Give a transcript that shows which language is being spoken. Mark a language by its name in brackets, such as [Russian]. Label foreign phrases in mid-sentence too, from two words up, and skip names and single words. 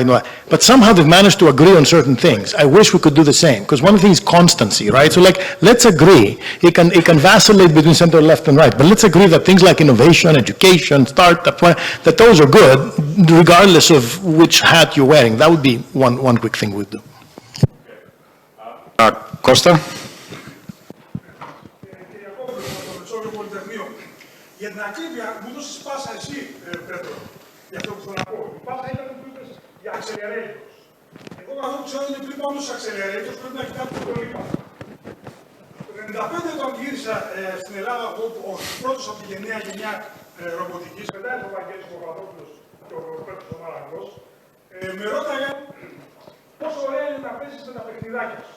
[English] But somehow they've managed to agree on certain things. I wish we could do the same, because one of the things is constancy, right? So like, let's agree. It can vacillate between center-left and right, but let's agree that things like innovation, education, startup, that those are good, regardless of which hat you're wearing. That would be one quick thing we'd do. Costa? [Greek] Για την ακρίβεια, μου δώσεις πάσα εσύ, Πέτρο, για αυτό που θέλω να πω. Η πάσα ήταν που είπες για accelerators. Εγώ αυτό που ξέρω είναι πριν πάμε στους accelerators πρέπει να κοιτάξω το υπόλοιπα. Το 1995 όταν γύρισα στην Ελλάδα, ο πρώτος από τη γενιά ρομποτικής, μετά ο Βαγγέλης Παπαδόπουλος και ο Πέτρος ο Μαραγός, με ρώταγαν πόσο ωραία είναι να παίζεις με τα παιχνιδάκια σου.